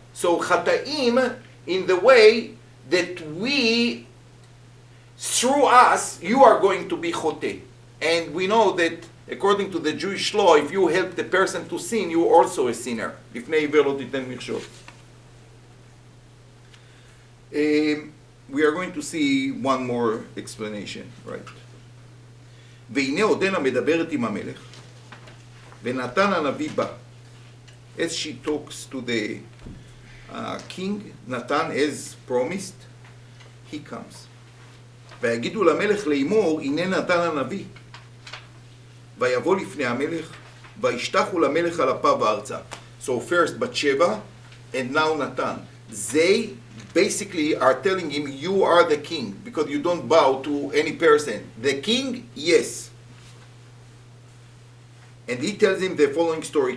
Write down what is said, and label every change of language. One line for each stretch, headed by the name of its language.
English: So Chataim in the way that we, through us, you are going to be chote. And we know that according to the Jewish law, if you help the person to sin, you are also a sinner.
Hebrew: Lifnei ver lo titen michshol.
English: We are going to see one more explanation, right?
Hebrew: והנה עודנה מדברת עם המלך, ונתן הנביא בא.
English: As she talks to the king, Natan, as promised, he comes.
Hebrew: ויגידו למלך לאמור, הנה נתן הנביא. ויבוא לפני המלך, וישתחו למלך על אפיו הארצה.
English: So first Bathsheba, and now Natan. They basically are telling him, you are the king, because you don't bow to any person. The king, yes. And he tells him the following story.